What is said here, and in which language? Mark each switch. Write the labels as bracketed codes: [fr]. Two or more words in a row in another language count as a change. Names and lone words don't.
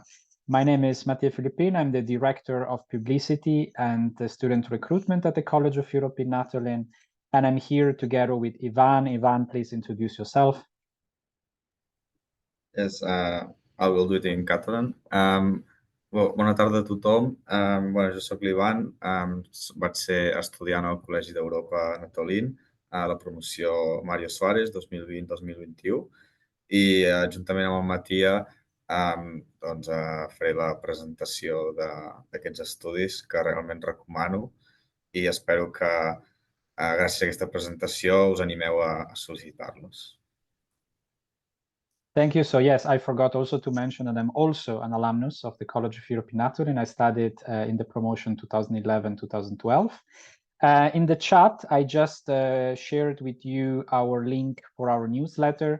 [en] My name is Mattia Filippin. I'm the Director of Publicity and Student Recruitment at the College of Europe in Natolin, and I'm here together with Ivan. Ivan, please introduce yourself. Yes, I will do it in Catalan. [ca] Bona tarda a tothom. Jo soc l'Ivan, vaig ser estudiant al Col·legi d'Europa Natolin a la promoció Mario Suárez 2020-2021 i juntament amb el Matia doncs, faré la presentació d'aquests estudis que realment recomano i espero que gràcies a aquesta presentació us animeu a sol·licitar-los. [en] Thank you. So yes, I forgot also to mention that I'm also an alumnus of the College of European Interdisciplinary, and I studied in the promotion 2011-2012. In the chat, I just shared with you our link for our newsletter.